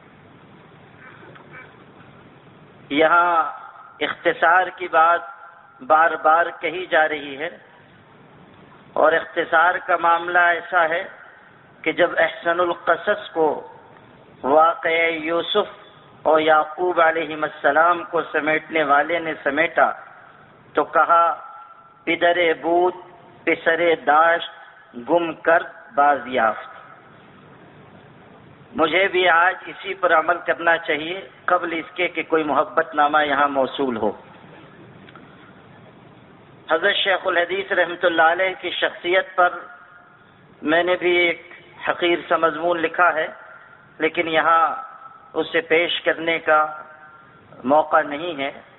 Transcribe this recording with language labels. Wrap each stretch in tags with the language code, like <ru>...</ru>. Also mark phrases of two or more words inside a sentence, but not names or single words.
<ur>یہاں اختصار کی بات بار بار کہی جا رہی ہے، اور اختصار کا معاملہ ایسا ہے کہ جب احسن القصص کو واقعہ یوسف اور یعقوب علیہ السلام کو سمیٹنے والے نے سمیٹا تو کہا</ur> <fa>پدر بود پسر داشت گم کر باز یافت.</fa> <ur>مجھے بھی آج اسی پر عمل کرنا چاہیے قبل اس کے کہ کوئی محبت نامہ یہاں موصول ہو. حضرت شیخ الحدیث رحمۃ اللہ علیہ کی شخصیت پر میں نے بھی ایک حقیر سا مضمون لکھا ہے، لیکن یہاں اسے پیش کرنے کا موقع نہیں ہے.</ur>